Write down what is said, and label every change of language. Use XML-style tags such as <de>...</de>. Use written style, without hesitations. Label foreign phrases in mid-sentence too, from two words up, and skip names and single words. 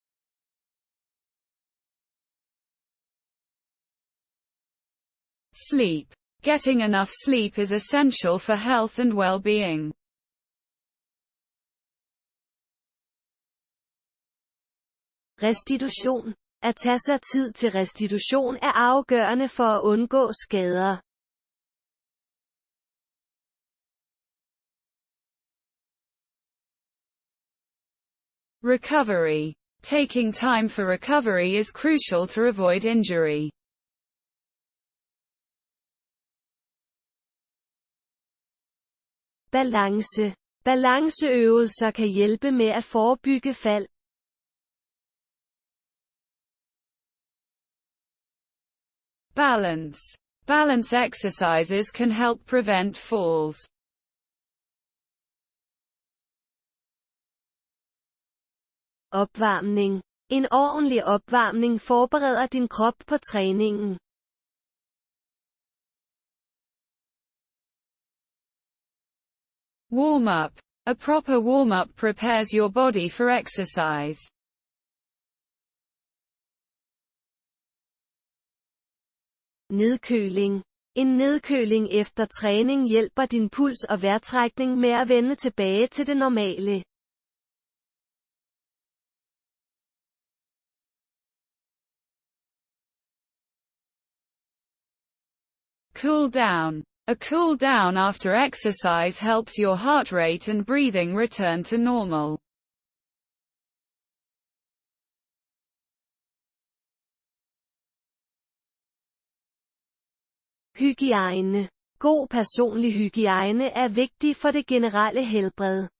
<en>Sleep. Getting enough sleep is essential for health and well-being.</en> <da>Restitution. At tage sig tid til restitution er afgørende for at undgå skader.</da> <en>Recovery. Taking time for recovery is crucial to avoid injury.</en> <da>Balance. Balanceøvelser kan hjælpe med at forebygge fald.</da> <en>Balance. Balance exercises can help prevent falls.</en> <da>Opvarmning. En ordentlig opvarmning forbereder din krop på træningen.</da> <en>Warm-up. A proper warm-up prepares your body for exercise.</en> <da>Nedkøling. En nedkøling efter træning hjælper din puls og vejrtrækning med at vende tilbage til det normale.</da> <en>Cool down. A cool down after exercise helps your heart rate and breathing return to normal.</en> <da>Hygiejne. God personlig hygiejne er vigtig for det generelle helbred.</da>